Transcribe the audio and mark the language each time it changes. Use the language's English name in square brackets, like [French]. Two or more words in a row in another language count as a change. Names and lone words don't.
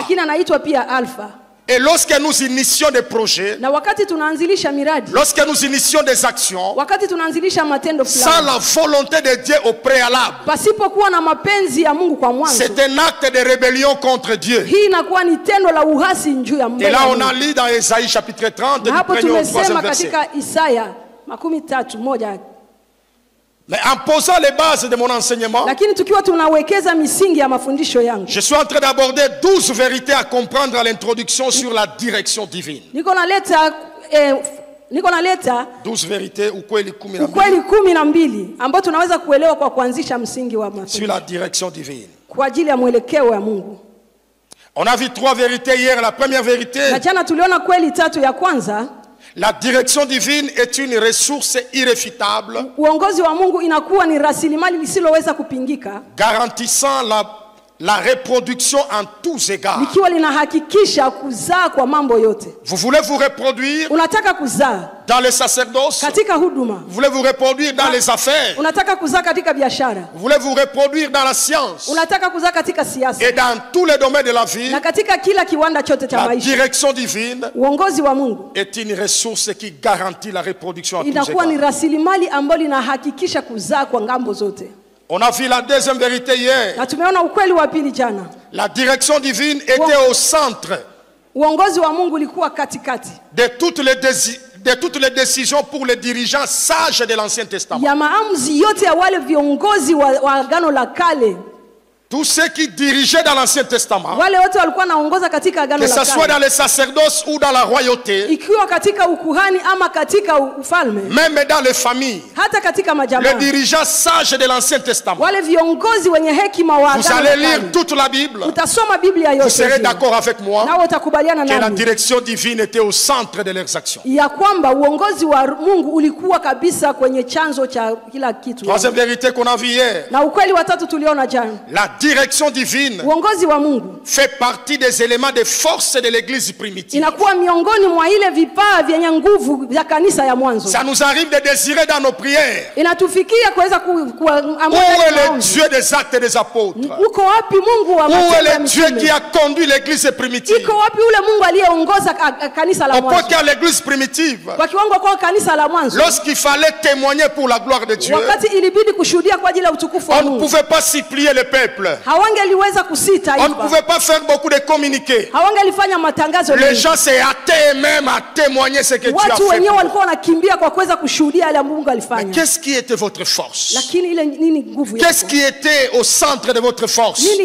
[French] Et lorsque nous initions des projets, lorsque nous initions des actions, sans la volonté de Dieu au préalable, c'est un acte de rébellion contre Dieu. Et là on a lu dans Ésaïe chapitre 30, du 1er au 3e verset. Mais en posant les bases de mon enseignement, [Swahili] lakini tukiwa tunawekeza misingi ya mafundisho yangu, [French] je suis en train d'aborder 12 vérités à comprendre à l'introduction sur la direction divine. [Swahili] Niko naleta 12 vérités ukweli 12 ambao tunaweza kuelewa kwa kuanzisha msingi wa mafundisho [French] sur la direction divine. [Swahili] Kwa ajili ya mwelekeo ya Mungu. [French] On a vu 3 vérités hier. La première vérité, [Swahili] na jana tuliona kweli 3 ya kwanza. [French] La direction divine est une ressource irréfutable, [Swahili] uongozi wa Mungu inakuwa ni rasilimali lisiloweza kupingika, [French] garantissant la reproduction en tous égards. [Swahili] Likiwa linahakikisha kuzaa kwa mambo yote. [French] Vous voulez vous reproduire? [Swahili] Unataka kuzaa [French] dans le sacerdoce? [Swahili] Katika huduma. [French] Vous voulez vous reproduire dans les affaires? [Swahili] Unataka kuzaa katika biashara. [French] Vous voulez vous reproduire dans la science? [Swahili] Unataka kuzaa katika siasa. [French] Et dans tous les domaines de la vie? [Swahili] Na katika kila kiwanda chote cha maisha. [French] La direction divine [Swahili] uongozi wa Mungu [French] est une ressource qui garantit la reproduction en tous égards. [Swahili] Inakuwa ni rasilimali ambayo inahakikisha kuzaa kwa ngambo zote. [French] On a vu la deuxième vérité hier. [Swahili] Na tumeona ukweli wa pili jana. [French] La direction divine était au centre [Swahili] uongozi wa Mungu ulikuwa katikati [French] de toutes les décisions pour les dirigeants sages de l'Ancien Testament. [Swahili] Ya maamuzi yote ya wale viongozi wa Agano la Kale. [French] Tous ceux qui dirigeaient dans l'Ancien Testament, [Swahili] wale wote walikuwa naongoza katika Agano la Kale, [French] que ce soit dans le sacerdoce ou dans la royauté, [Swahili] ikiwa katika ukuhani ama katika ufalme, [French] même dans les familles, [Swahili] hata katika majamaa, [French] les dirigeants sages de l'Ancien Testament, [Swahili] wale viongozi wenye hekima wa [French] vous allez lire toute la Bible, [Swahili] utasoma Biblia yote, [French] vous serez d'accord avec moi [Swahili] na utakubaliana nami [French] que la direction divine était au centre de leurs actions. [Swahili] Ya kwamba uongozi wa Mungu ulikuwa kabisa kwenye chanzo cha kila kitu. [French] Troisième vérité qu'on a vu hier, [Swahili] na ukweli wa tatu tuliona jana, [French] la direction divine [Swahili] uongozi wa Mungu [French] fait partie des éléments de force de l'église primitive. [Swahili] Inakuwa miongoni mwa ile vipaa vyenye nguvu vya kanisa ya mwanzo. [French] Ça nous arrive de désirer dans nos prières. [Swahili] Inatufikia kuweza [French] Où est le Dieu des actes des apôtres? [Swahili] Uko wapi Mungu wa [French] Où est le Dieu qui a conduit l'église primitive? [Swahili] Iko wapi ule Mungu aliyeongoza kanisa la mwanzo? [French] Au point qu'à l'église primitive, [Swahili] kwa kiwango kwa kanisa la mwanzo, [French] lorsqu'il fallait témoigner pour la gloire de Dieu, [Swahili] wakati ilibidi kushuhudia kwa ajili ya utukufu wa Mungu, [French] on ne pouvait pas supplier le peuple. On ne pouvait pas faire beaucoup de communiqués. Les gens s'est hâtés même à témoigner ce que Dieu a fait. Mais qu'est-ce qui était votre force? Qu'est-ce qui était au centre de votre force?